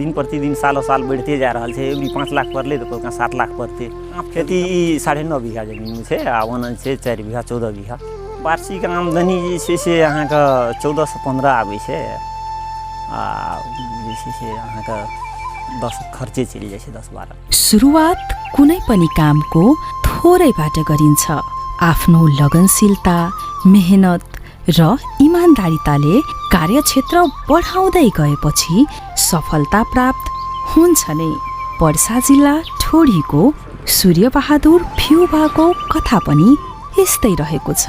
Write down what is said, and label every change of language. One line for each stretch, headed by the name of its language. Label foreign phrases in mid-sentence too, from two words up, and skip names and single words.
Maithili: दिन प्रतिदिन सालो साल बढ़िते जा रहल छै। एवरी 5 लाख पड़लै तऽ कोइ 7 लाख पड़तै। खेती 9.5 बीघा जमीन छै आ वन छै 4 बीघा 14 बीघा। वार्षिक आमदनी जे छै से अहाँके 14 से 15 आबै छै। आ जे छै से अहाँके 10 खर्चे चलि जाइ छै, 10-12।
Nepali: सुरुवात कुनै पनि कामको थोरैबाट गरिन्छ। आफ्नो लगनशीलता, मेहनत र इमान्दारिताले कार्यक्षेत्र बढाउँदै गएपछि सफलता प्राप्त हुन्छ नै। पर्सा जिल्ला ठोडीको सूर्यबहादुर फ्युबाको कथा पनि यस्तै रहेको छ।